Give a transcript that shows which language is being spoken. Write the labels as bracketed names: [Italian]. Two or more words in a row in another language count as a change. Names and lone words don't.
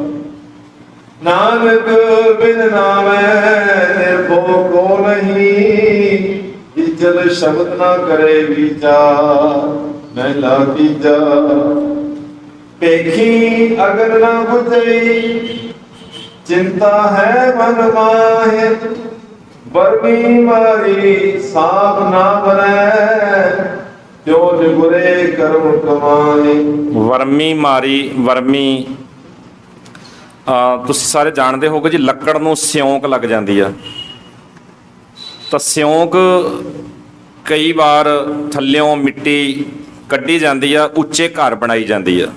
[Punjabi] ਨਾਨਕ ਬਿਨ ਨਾਮੈ ਨਿਰਭਉ ਕੋ ਨਹੀਂ, ਜਲ ਸ਼ਬਦ ਨਾ ਕਰੇ ਵਿਚਾਰ। ਮਹਿਲਾ ਤੀਜਾ। ਪੇਖੀ ਅਗਰ ਨਾ ਬੁਝਈ, ਚਿੰਤਾ ਹੈ ਮਨ ਮਾਹੇ। ਬਰਮੀ ਮਾਰੀ ਸਾਬ ਨਾ ਬਰੈ, ਤਿਉਂ ਬੁਰੇ ਕਰਮ ਕਮਾਏ। ਵਰਮੀ ਮਾਰੀ ਵਰਮੀ ਤੁਸੀਂ ਸਾਰੇ ਜਾਣਦੇ ਹੋਗੇ ਜੀ, ਲੱਕੜ ਨੂੰ ਸਿਉਂਕ ਲੱਗ ਜਾਂਦੀ ਆ ਤਾਂ ਸਿਉਂਕ ਕਈ ਵਾਰ ਥੱਲਿਓਂ ਮਿੱਟੀ ਕੱਢੀ ਜਾਂਦੀ ਆ, ਉੱਚੇ ਘਰ ਬਣਾਈ ਜਾਂਦੀ ਆ।